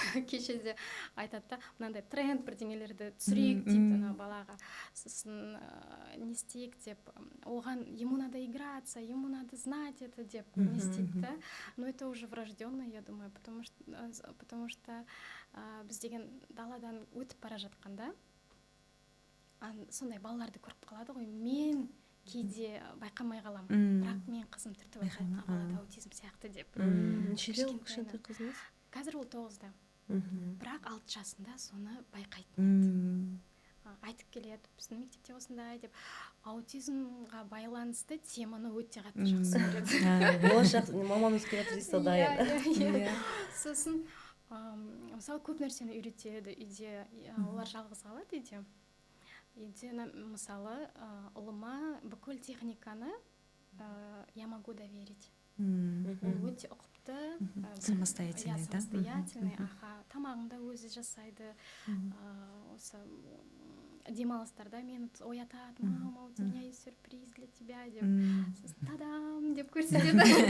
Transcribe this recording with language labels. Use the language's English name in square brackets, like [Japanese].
[Kazakh] Кеше де айтады да, мынандай тренд бірдеңелерді түсірейік дейді балаға. Сосын не істейік деп, оған ему надо играться, ему надо знать это деп не істейді да. Но это уже врожденно, я думаю, потому что біз деген даладан өтіп бара жатқанда сондай балаларды көріп қалады ғой. Мен кейде байқамай қалам, бірақ мен қызым түртіп айтады, балада аутизм сияқты деп. Нешеде ол кішкентай қызыңыз? Қазір ол 9-да. Бірақ 6 жасында соны байқайтын еді. Айтып келеді, біздің мектепте осындай деп. Аутизмға байланысты теманы өте қатты жақсы көреді. Болашақ мамам өсіп келе жатыр дайын. Сосын мысалы көп нәрсені үйретеді үйде, олар жалғыз қалады үйде. Үйде мысалы ұлыма бүкіл техниканы я могу доверить. Ол өте ұқыпты, [Russian] самостоятельный, да? [Kazakh] Самостоятельный, тамағында өзі жасайды. Осы демалыстарда мені оятады, мама, у меня есть сюрприз для тебя деп, тадам деп көрсетеді.